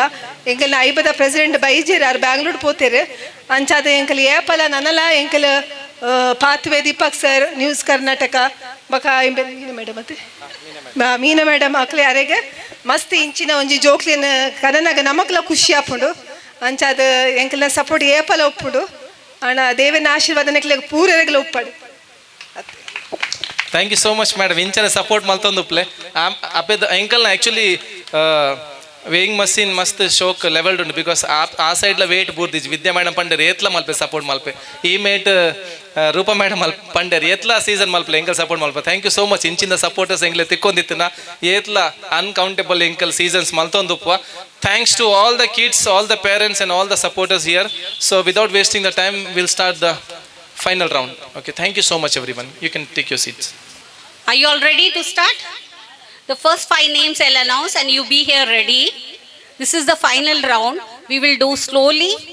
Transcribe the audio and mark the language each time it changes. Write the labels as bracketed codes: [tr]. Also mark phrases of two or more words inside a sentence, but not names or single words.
[tcy] ಎಂಕಲ್ನ ಐಬದ ಪ್ರೆಸಿಡೆಂಟ್ ಬೈಜೇರ್ ಆರ್ ಬ್ಯಾಂಗ್ಳೂರ್ ಪೋತೇರು ಅಂಚಾದ ಎಂಕಲ್ ಏಪಲ ನನಲ ಎಂಕಲ್ ಪಾತ್ವೇ ದೀಪಕ್ ಸರ್ ನ್ಯೂಸ್ ಕರ್ನಾಟಕ ಬಕ ಮೇಡಮ್ ಮತ್ತೆ ಮೀನಾ ಮೇಡಮ್ ಅಕ್ಲೆ ಅರೆಗೆ ಮಸ್ತ್ ಇಂಚಿನ ಒಂಜಿ ಜೋಕ್ಲಿನ ಕನನಾಗ ನಮಕ್ಲ ಖುಷಿ ಆಪುಂಡು. ಅಂಚಾದ ಎಂಕಲ್ನ ಸಪೋರ್ಟ್ ಏಪಲ ಒಪ್ಪುಡು. ಅಣ್ಣ ದೇವನ ಆಶೀರ್ವಾದ ನೆಕ್ಲೆಗ್ ಪೂರೆರೆಗ್ಲ ಉಪ್ಪಾಡು. [en] Thank you so much madam. [tcy] ಇಂಚನ ಸಪೋರ್ಟ್ ಮಲ್ತೊಂದು ಉಪ್ಲೆ ಅಪ್ಪದ ಎಂಕಲ್ನ [en] actually weighing machine [tcy] ಮಸ್ತ್ ಶೋಕ್ ಲೆವೆಲ್ಡ್ ಉಂಡು. ಬಿಕಾಸ್ ಆ ಸೈಡ್ಲ ವೇಟ್ ಬೂರ್ದಿಜ್ ವಿದ್ಯಾ ಮೇಡಮ್ ಪಂಡೇರು ಏತ್ಲ ಮಲ್ಪೆ ಸಪೋರ್ಟ್ ಮಲ್ಪೆ. ಈ ಮೇಟ್ ರೂಪಾ ಮೇಡಮ್ ಪಂಡೇರು ಏತ್ಲ ಸೀಸನ್ ಮಲ್ಪೆ ಎಂಕಲ್ ಸಪೋರ್ಟ್ ಮಲ್ಪೆ. [en] Thank you so much. [tcy] ಇಂಚಿನ ಸಪೋರ್ಟರ್ಸ್ ಎಂಗ್ಲೆ ತಿಕ್ಕೊಂದಿತ್ತಿನ ಏತ್ಲ ಅನ್ಕೌಂಟೇಬಲ್ ಎಂಕಲ್ ಸೀಸನ್ಸ್ ಮಲ್ತೊಂದುಪ್ಪ. [en] Thanks to all the kids, all the parents and all the supporters here. So without wasting the time, we'll start the final round. Okay, thank you so much everyone. You can take your seats. Are you all ready to start? The first 5 names I'll announce and you be here ready. This is the final round. We will do slowly.